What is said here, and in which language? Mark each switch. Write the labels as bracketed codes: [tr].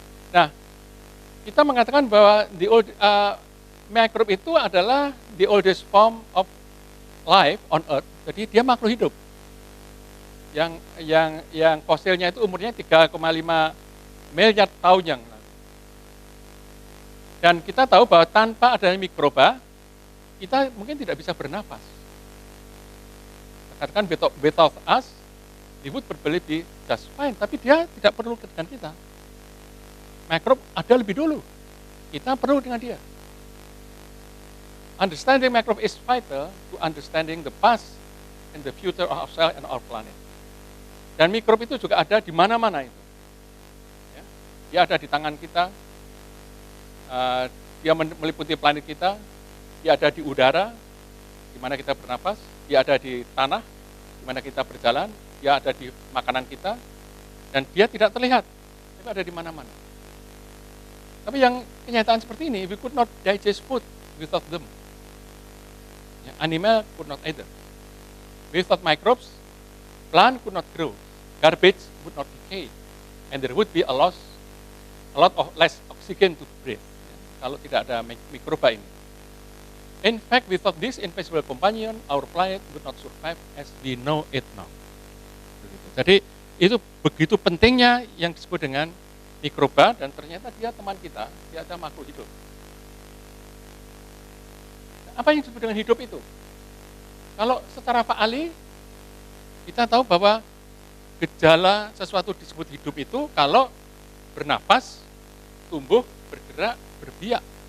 [id] Nah, kita mengatakan bahwa microbe itu adalah [en] the oldest form of life on Earth. [id] Jadi dia makhluk hidup. Yang fosilnya itu umurnya 3,5 miliar tahun yang lalu. Dan kita tahu bahwa tanpa adanya mikroba, kita mungkin tidak bisa bernafas. Katakan [en] without us, we would probably be just fine. [id] Tapi dia tidak perlu dengan kita. Mikrob ada lebih dulu. Kita perlu dengan dia. [en] Understanding microbe is vital to understanding the past and the future of ourselves and our planet. [id] Dan mikrob itu juga ada di mana-mana itu. Ya, dia ada di tangan kita, dia meliputi planet kita, dia ada di udara, di mana kita bernapas, dia ada di tanah, di mana kita berjalan, dia ada di makanan kita, dan dia tidak terlihat, tapi ada di mana-mana. Tapi yang kenyataan seperti ini, [en] we could not digest food without them. Ya, animal could not either. Without microbes, plant could not grow, garbage would not decay, and there would be a lot of less oxygen to breathe. [id] Ya, kalau tidak ada mikroba ini. [en] In fact, without this invisible companion, our planet would not survive as we know it now. [id] Jadi itu begitu pentingnya yang disebut dengan mikroba, dan ternyata dia teman kita, dia ada makhluk hidup. Apa yang disebut dengan hidup itu? Kalau secara fa'ali, kita tahu bahwa gejala sesuatu disebut hidup itu kalau bernapas, tumbuh, bergerak, berbiak.